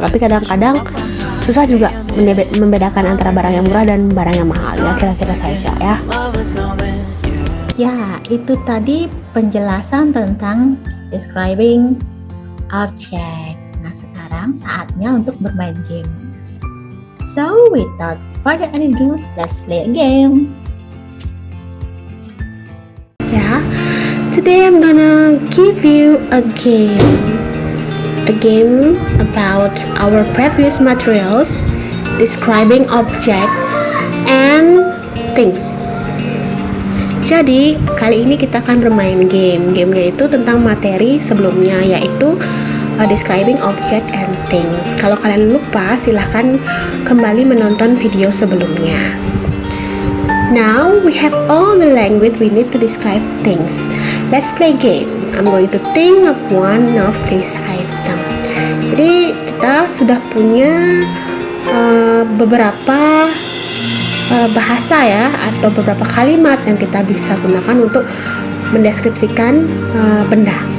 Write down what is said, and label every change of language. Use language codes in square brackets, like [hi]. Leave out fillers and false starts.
[id] Tapi kadang-kadang susah juga membedakan antara barang yang murah dan barang yang mahal, ya, kira-kira saja ya. Ya, itu tadi penjelasan tentang describing object. Nah, sekarang saatnya untuk bermain game. [en] So, without further ado, let's play a game. Ya, today I'm gonna give you a game about our previous materials, describing object and things. [id] Jadi kali ini kita akan bermain game. Gamenya itu tentang materi sebelumnya, yaitu describing object and things. Kalau kalian lupa, silahkan kembali menonton video sebelumnya. [en] Now we have all the language we need to describe things. Let's play game. I'm going to think of one of these item. [id] Jadi kita sudah punya beberapa bahasa ya, atau beberapa kalimat yang kita bisa gunakan untuk mendeskripsikan benda.